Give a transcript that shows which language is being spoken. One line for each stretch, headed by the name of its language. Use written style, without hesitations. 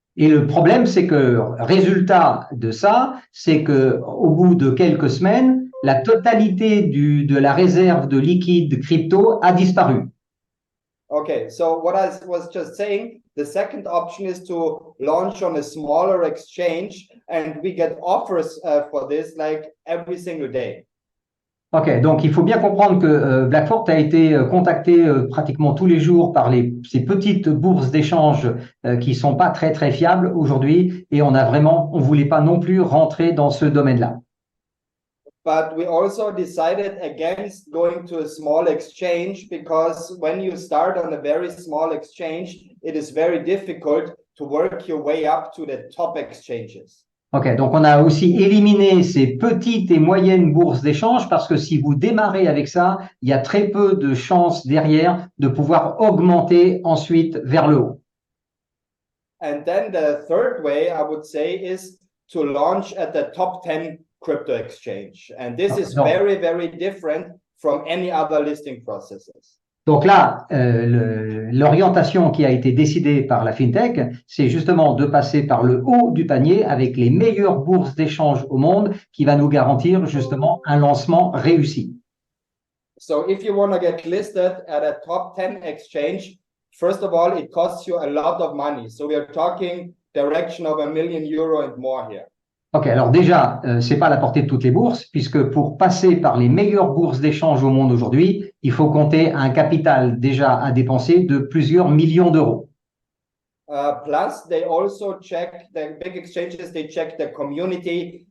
French: Et le problème, c'est que résultat de ça, c'est que au bout de quelques semaines, la totalité de la réserve de liquide crypto a disparu.
English: Okay, so what I was just saying, the second option is to launch on a smaller exchange, and we get offers for this like every single day.
French: Ok, donc il faut bien comprendre que Blackfort a été contacté pratiquement tous les jours par ces petites bourses d'échange qui sont pas très très fiables aujourd'hui, et on voulait pas non plus rentrer dans ce domaine-là.
English: But we also decided against going to a small exchange because when you start on a very small exchange, it is very difficult to work your way up to the top exchanges.
French: Ok, donc on a aussi éliminé ces petites et moyennes bourses d'échange parce que si vous démarrez avec ça, il y a très peu de chances derrière de pouvoir augmenter ensuite vers le haut.
English: And then the third way I would say is to launch at the top 10 crypto exchange. And this is very, very different from any other listing processes.
French: Donc là, l'orientation qui a été décidée par la FinTech, c'est justement de passer par le haut du panier avec les meilleures bourses d'échange au monde qui va nous garantir justement un lancement réussi.
English: So if you want to get listed at a top 10 exchange, first of all, it costs you a lot of money. So we are talking direction of €1 million and more here.
French: Ok, alors déjà, c'est pas à la portée de toutes les bourses, puisque pour passer par les meilleures bourses d'échange au monde aujourd'hui, il faut compter un capital déjà à dépenser de plusieurs millions d'euros.
English: Plus, they also check the big exchanges. They check the community.